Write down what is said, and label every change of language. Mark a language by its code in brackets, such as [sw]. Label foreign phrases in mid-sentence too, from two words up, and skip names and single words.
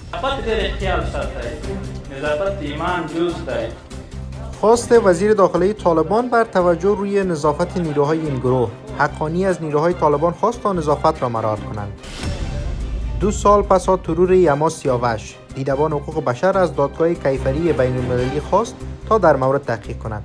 [ps] نظافت ډېر خیال ساتئ. نظافت ایمان جز دی. [fa] خواست وزیر داخلی طالبان بر توجه روی نظافت نیروهای این گروه. حقانی از نیروهای طالبان خواست تا نظافت را مراعات کنند. 2 سال پس از ترور یما سیاوش، دیدبان حقوق بشر از دادگاه کیفری بین المللی خواست تا در مورد تحقیق کند.